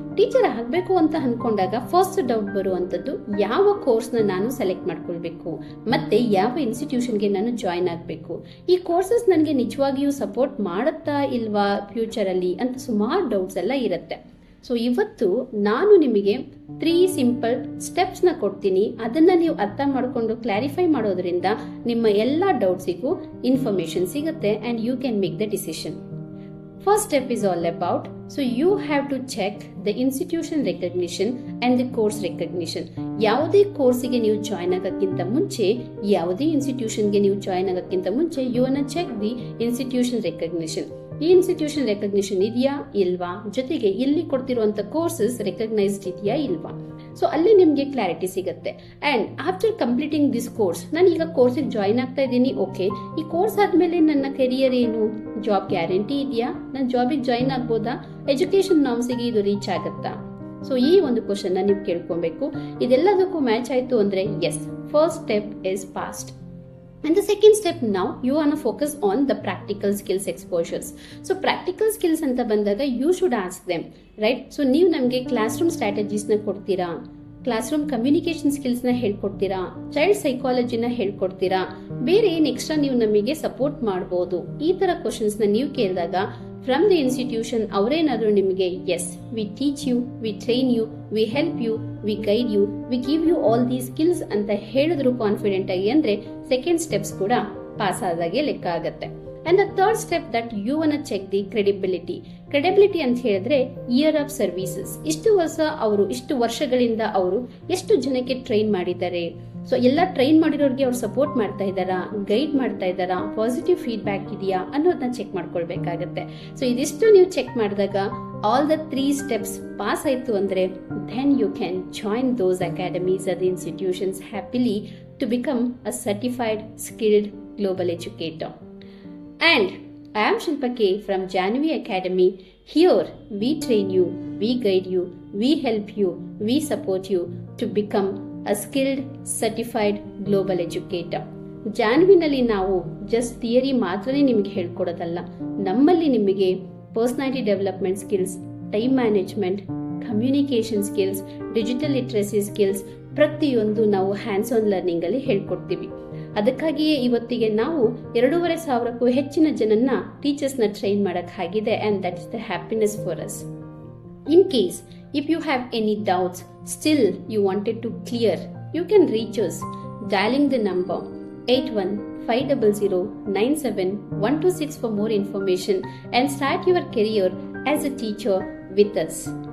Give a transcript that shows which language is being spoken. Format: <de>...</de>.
<kn>Teacher ಆಗ್ಬೇಕು ಅಂತ ಅನ್ಕೊಂಡಾಗ first doubt ಬರುವಂತದ್ದು, ಯಾವ ಕೋರ್ಸ್ ನ ನಾನು ಸೆಲೆಕ್ಟ್ ಮಾಡ್ಕೊಳ್ಬೇಕು, ಮತ್ತೆ ಯಾವ ಇನ್ಸ್ಟಿಟ್ಯೂಷನ್ಗೆ ನಾನು ಜಾಯಿನ್ ಆಗ್ಬೇಕು, ಈ ಕೋರ್ಸಸ್ ನನಗೆ ನಿಜವಾಗಿಯೂ ಸಪೋರ್ಟ್ ಮಾಡುತ್ತಾ ಇಲ್ವಾ ಫ್ಯೂಚರ್ ಅಲ್ಲಿ ಅಂತ ಸುಮಾರು ಡೌಟ್ಸ್ ಎಲ್ಲ ಇರುತ್ತೆ. ಸೊ ಇವತ್ತು ನಾನು ನಿಮಗೆ 3 ಸಿಂಪಲ್ ಸ್ಟೆಪ್ಸ್ ನ ಕೊಡ್ತೀನಿ. ಅದನ್ನ ನೀವು ಅರ್ಥ ಮಾಡಿಕೊಂಡು ಕ್ಲಾರಿಫೈ ಮಾಡೋದ್ರಿಂದ ನಿಮ್ಮ ಎಲ್ಲಾ ಡೌಟ್ಸಿಗೂ ಇನ್ಫಾರ್ಮೇಶನ್ ಸಿಗುತ್ತೆ</kn> <en>And you can make the decision. First step is all about, so you have to check the institution recognition and the course recognition.</en> <kn>ಯಾವುದೇ ಕೋರ್ಸಿಗೆ ನೀವು ಜಾಯಿನ್ ಆಗಕ್ಕಿಂತ ಮುಂಚೆ, ಯಾವುದೇ ಇನ್ಸ್ಟಿಟ್ಯೂಷನ್ಗೆ ನೀವು ಜಾಯಿನ್ ಆಗಕ್ಕಿಂತ ಮುಂಚೆ,</kn> <en>You want to check the institution recognition.</en> <kn>ಈ institution recognition ಇದೆಯಾ ಇಲ್ವಾ, ಜೊತೆಗೆ ಇಲ್ಲಿ ಕೊಡ್ತಿರುವಂತ ಕೋರ್ಸಸ್ ರೆಕಗ್ನೈಸ್ಡ್ ಇದೆಯಾ ಇಲ್ವಾ. ಸೊ ಅಲ್ಲಿ ನಿಮ್ಗೆ ಕ್ಲಾರಿಟಿ ಸಿಗುತ್ತೆ.</kn> <en>and after completing this course,</en> <kn>ನಾನು ಈಗ ಕೋರ್ಸಿಗೆ ಜಾಯಿನ್ ಆಗ್ತಾ ಇದ್ದೀನಿ, ಓಕೆ, ಈ ಕೋರ್ಸ್ ಆದ್ಮೇಲೆ ನನ್ನ ಕೆರಿಯರ್ ಏನು, ಜಾಬ್ ಗ್ಯಾರಂಟಿ ಇದೆಯಾ, ನಾನು ಜಾಬಿಗೆ ಜಾಯಿನ್ ಆಗ್ಬೋದಾ, ಎಜುಕೇಶನ್ ನಾರ್ಮ್ಸ್ಗೆ ಇದು ರೀಚ್ ಆಗುತ್ತಾ. ಸೊ ಈ ಒಂದು ಕ್ವಶನ್ ನ ನೀವು ಕೇಳ್ಕೊಬೇಕು. ಇದೆಲ್ಲದಕ್ಕೂ ಮ್ಯಾಚ್ ಆಯ್ತು ಅಂದ್ರೆ</kn> <en>Yes, first step is passed. And the second step, now you want to focus on the practical skills exposures. So practical skills</en> <kn>anta bandaga</kn> <en>you should ask them, right?</en> <kn>So ನೀವು ನಮಗೆ class room strategies ನ ಕೊಡ್ತೀರಾ, class room communication skills ನ ಹೇಳ್ಕೊಡ್ತೀರಾ, child ಸೈಕಾಲಜಿನ ಹೇಳ್ಕೊಡ್ತೀರಾ, ಬೇರೆ ಏನ್ extra ನೀವು ನಮಗೆ support ಮಾಡಬಹುದು, ಈ ತರ ಕ್ವಶನ್ಸ್ ನ ನೀವು ಕೇಳಿದಾಗ ಫ್ರಮ್ ದ ಇನ್ಸ್ಟಿಟ್ಯೂಷನ್ ಅವರೇನಾದ್ರೂ ನಿಮಗೆ</kn> <en>yes, we teach you, we train you, we help you, we guide you, we give you all these skills</en> <kn>ಅಂತ ಹೇಳಿದ್ರು ಕಾನ್ಫಿಡೆಂಟ್ ಆಗಿ, ಅಂದ್ರೆ ಸೆಕೆಂಡ್ ಸ್ಟೆಪ್ಸ್ ಕೂಡ ಪಾಸ್ ಆದಾಗೆ ಲೆಕ್ಕ ಆಗತ್ತೆ.</kn> <en>And the third step that you want to check the credibility. Credibility</en> <kn>ಅಂತ ಹೇಳಿದ್ರೆ</kn> <en>Year of services.</en> <kn>ಇಷ್ಟು ವರ್ಷಗಳಿಂದ ಅವರು ಎಷ್ಟು ಜನಕ್ಕೆ ಟ್ರೈನ್ ಮಾಡಿದ್ದಾರೆ, ಸೊ ಎಲ್ಲ ಟ್ರೈನ್ ಮಾಡಿರೋರಿಗೆ ಅವ್ರು ಸಪೋರ್ಟ್ ಮಾಡ್ತಾ ಇದ್ದಾರಾ, ಗೈಡ್ ಮಾಡ್ತಾ ಇದ್ದಾರಾ, ಪಾಸಿಟಿವ್ ಫೀಡ್ಬ್ಯಾಕ್ ಇದೆಯಾ ಅನ್ನೋದನ್ನ ಚೆಕ್ ಮಾಡ್ಕೊಳ್ಬೇಕಾಗತ್ತೆ. ಸೊ ಇದಿಷ್ಟು ನೀವು ಚೆಕ್ ಮಾಡಿದಾಗ</kn> <en>all the 3 steps pass</en> <kn>ಆಯ್ತು ಅಂದ್ರೆ</kn> <en>then you can join those academies or the institutions happily to become a certified skilled global educator. And I am Shilpa K from Janvi Academy. Here we train you, we guide you, we help you, we support you to become a skilled certified global educator.</en> <kn>ಜಾನ್ವಿನಲ್ಲಿ ನಾವು just theory ಮಾತ್ರನೇ ನಿಮಗೆ ಹೇಳ್ಕೊಡೋದಲ್ಲ, ನಮ್ಮಲ್ಲಿ ನಿಮಗೆ personality development skills, time management, communication skills, digital literacy skills ಪ್ರತಿಯೊಂದು ನಾವು hands on learning ಅಲ್ಲಿ ಹೇಳ್ಕೊಡ್ತೀವಿ. ಅದಕ್ಕಾಗಿಯೇ ಇವತ್ತಿಗೆ ನಾವು 2,500ಕ್ಕೂ ಹೆಚ್ಚಿನ ಜನನ್ನ ಟೀಚರ್ಸ್ ನ ಟ್ರೈನ್ ಮಾಡಕ್ ಆಗಿದೆ.</kn> <en>And that is the happiness for us. In case if you have any doubts, still you wanted to clear, you can reach us dialing the number 8150097126 for more information and start your career as a teacher with us.</en>